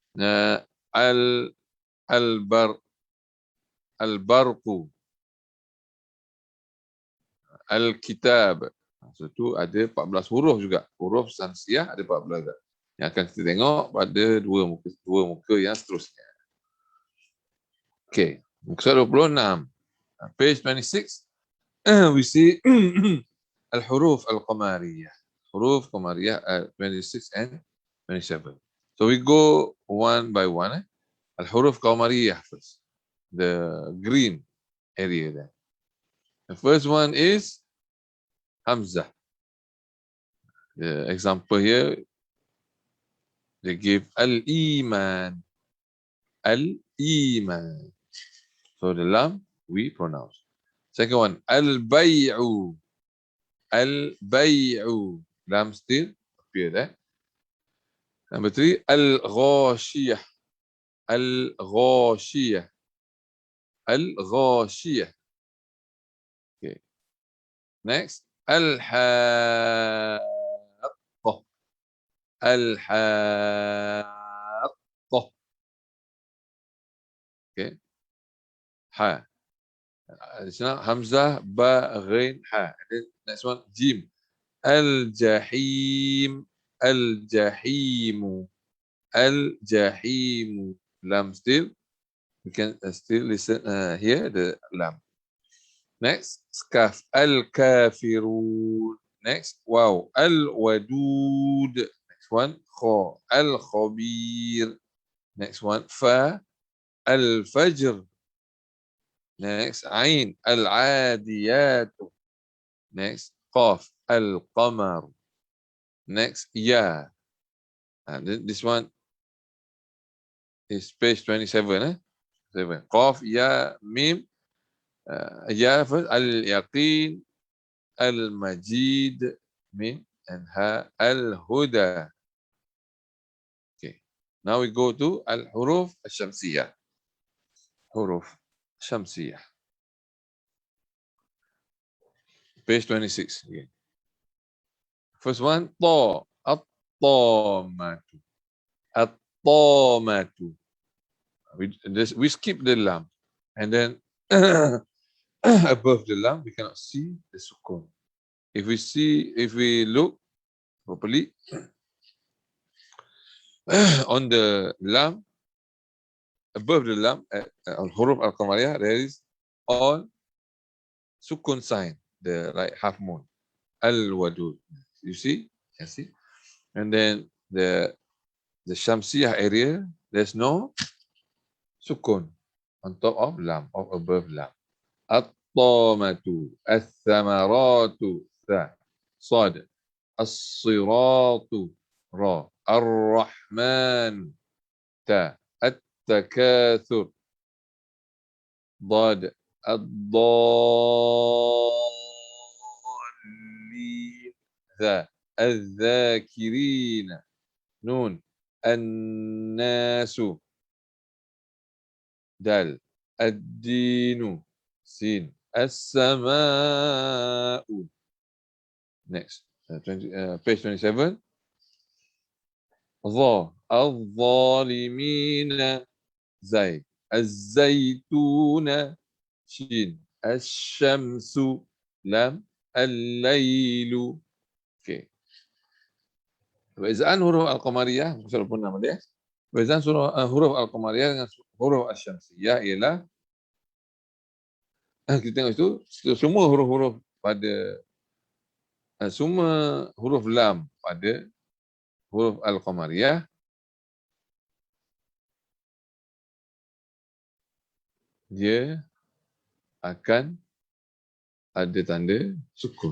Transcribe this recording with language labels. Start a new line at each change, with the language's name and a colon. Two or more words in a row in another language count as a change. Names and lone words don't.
Arabic: Al-barqu. Al-kitab.
Malay: So itu ada 14 huruf juga. Huruf Shamsiyah ada 14 juga. Yang akan kita tengok pada dua muka yang seterusnya. Okay. Muka 26.
English: Page 26. We see
Arabic: al-huruf al-qamariyah. Huruf qamariyah 26 and 27.
English: So we go one by one.
Arabic: Al-huruf qamariyah
English: first. The green area there. The first one is Hamzah. The example here, they give al-iman. Al-iman. So the lam we pronounce. Second one,
Arabic: al-bay'u. Al-bay'u.
English: Lam still appear there. Number 3,
Arabic: al-ghashiyah. Al-ghashiyah. Al-ghashiyah.
English: Okay. Next, al-haqqah.
Arabic: Al-haqqah.
English: Okay.
Arabic: Ha. Hamzah, ba, ghain, ha.
English: And then next one, jim.
Arabic: Al-jahim, al-jahimu, al-jahimu.
English: Lam still. We can still listen here the lam. Next, kaf, al-kafirun. Next, wow, al-wadud. Next one, kha, al-khabir. Next one, fa, al-fajr. Next, ain, al-adiyat. Next, qaf, al-qamar. Next, ya. And this one is page 27. 7. Qaf, ya, mim. Ya first, al-yaqin, al-majid, mim, and ha, al-huda. Okay. Now we go to
Arabic: al-huruf al-shamsiyah. Huruf shamsiyah.
English: Page 26 again. First one, ta, at-tamatu. At-tamatu. We skip the lam. And then above the lam, we cannot see the sukun. If we look properly on the lam, above the lam,
Arabic: al-huruf al-qamariyah,
English: there is all sukun sign, the right half moon. Al-wadud. You see? You can see. And then the shamsiyah area, there's no sukun on top of lam, or above lam.
Arabic: At-tamatu, al-thamaratu, tha, sad, as-siratu, ra, ar-rahman, ta, at-takathur, ضاد, الضالين, ذا, الذاكرين, نون, الناس, دال, الدين, سين, السماء.
English: Next, page 27.
Arabic: ظا, الظالمين, زاي, الزيتون, شين, الشمس, لام, الليل.
English: Okay.
Malay: Perbezaan huruf al-qamariyah, sudah pun nama dia. Perbezaan huruf al-qamariyah dengan huruf al-syamsiyah ialah kita tengok itu semua huruf-huruf pada semua huruf lam pada huruf al-qamariyah dia akan ada tanda sukun.